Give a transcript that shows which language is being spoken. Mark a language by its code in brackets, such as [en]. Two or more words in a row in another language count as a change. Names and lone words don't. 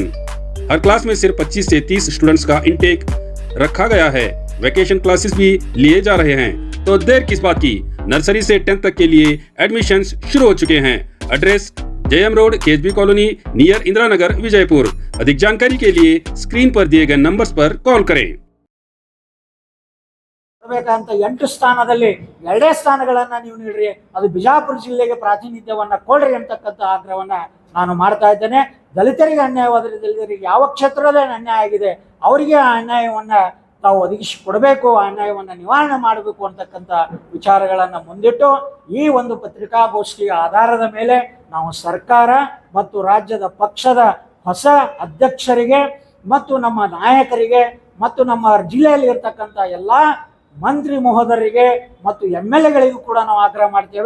[hi] हर क्लास में सिर्फ 25 से 30 स्टूडेंट्स का इंटेक रखा गया है। वैकेशन क्लासेस भी लिए जा रहे हैं, तो देर किस बात की, नर्सरी से 10th तक के लिए एडमिशन्स शुरू हो चुके हैं। एड्रेस JM रोड, KSB कॉलोनी, नियर इंदिरा नगर, विजयपुर। अधिक जानकारी के लिए स्क्रीन पर दिए गए नंबर्स पर कॉल करें। [kn] ಬೇಕಂತ 8 ಸ್ಥಾನದಲ್ಲಿ 2 ಸ್ಥಾನಗಳನ್ನ ನೀವು ನೀಡ್ರಿ, ಅದು ಬಿಜಾಪುರ ಜಿಲ್ಲೆಗೆ ಪ್ರಾತಿನಿಧ್ಯವನ್ನ ಕೊಡ್ರಿ ಅಂತಕ್ಕಂಥ ಆಗ್ರಹವನ್ನ ನಾನು ಮಾಡ್ತಾ ಇದ್ದೇನೆ. ದಲಿತರಿಗೆ ಅನ್ಯಾಯವಾದರೆ, ದಲಿತರಿಗೆ ಯಾವ ಕ್ಷೇತ್ರದಲ್ಲಿ ಅನ್ಯಾಯ ಆಗಿದೆ ಅವರಿಗೆ ಆ ಅನ್ಯಾಯವನ್ನ ತಾವು ಒದಗಿಸಿ ಕೊಡಬೇಕು, ಆ ಅನ್ಯಾಯವನ್ನ ನಿವಾರಣೆ ಮಾಡಬೇಕು ಅಂತಕ್ಕಂಥ ವಿಚಾರಗಳನ್ನ ಮುಂದಿಟ್ಟು ಈ ಒಂದು ಪತ್ರಿಕಾಗೋಷ್ಠಿಯ ಆಧಾರದ ಮೇಲೆ ನಾವು ಸರ್ಕಾರ ಮತ್ತು ರಾಜ್ಯದ ಪಕ್ಷದ ಹೊಸ ಅಧ್ಯಕ್ಷರಿಗೆ ಮತ್ತು ನಮ್ಮ ನಾಯಕರಿಗೆ ಮತ್ತು ನಮ್ಮ ಜಿಲ್ಲೆಯಲ್ಲಿ ಇರ್ತಕ್ಕಂಥ ಎಲ್ಲ ಮಂತ್ರಿ ಮಹೋದಯರಿಗೆ ಮತ್ತು MLAಗಳಿಗೂ ಕೂಡ ನಾವು ಆಗ್ರಹ ಮಾಡ್ತೇವೆ.